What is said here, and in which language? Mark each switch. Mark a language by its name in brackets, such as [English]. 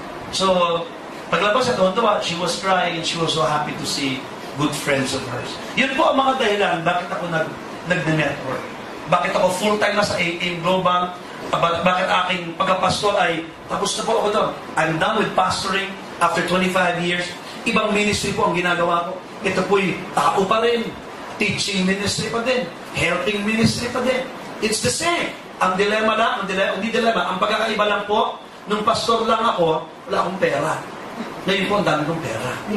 [Filipino] So, paglabas sa tonto, [English] she was crying and she was so happy to see good friends of hers. [Filipino] Yun po ang mga dahilan bakit ako nag-network. Bakit ako full-time na sa Inglobal. Bakit aking pagkapastor ay tapos na po ako doon. [English] I'm done with pastoring after 25 years. [Filipino] Ibang ministry po ang ginagawa ko. Ito po'y tao pa rin. Teaching ministry pa din. Helping ministry pa din. [English] It's the same. [Filipino] Ang dilemma lang, hindi dilemma. Ang pagkakaiba lang po, nung pastor lang ako, wala akong pera. Ngayon po, ang dami kong pera.